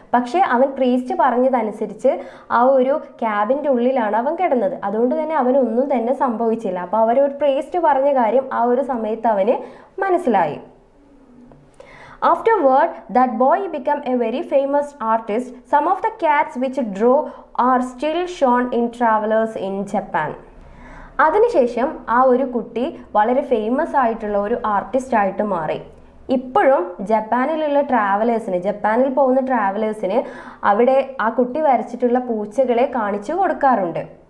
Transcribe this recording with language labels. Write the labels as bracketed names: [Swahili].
[Malayalam] പക്ഷേ അവൻ പ്രീസ്റ്റ് പറഞ്ഞതനുസരിച്ച് ആ ഒരു ക്യാബിൻ്റെ ഉള്ളിലാണ് അവൻ കിടന്നത്. അതുകൊണ്ട് തന്നെ അവനൊന്നും തന്നെ സംഭവിച്ചില്ല. അപ്പോൾ അവരൊരു പ്രീസ്റ്റ് പറഞ്ഞ കാര്യം ആ ഒരു സമയത്ത് അവന് മനസ്സിലായി. [English] Afterward, that boy became a very famous artist. Some of the cats which drew are still shown in travelers in Japan. [Malayalam] അതിനുശേഷം ആ ഒരു കുട്ടി വളരെ ഫേമസ് ആയിട്ടുള്ള ഒരു ആർട്ടിസ്റ്റ് ആയിട്ട് മാറി. ഇപ്പോഴും ജപ്പാനിലുള്ള ജപ്പാനിൽ പോകുന്ന ട്രാവലേഴ്സിന് അവിടെ ആ കുട്ടി വരച്ചിട്ടുള്ള പൂച്ചകളെ കാണിച്ചു കൊടുക്കാറുണ്ട്.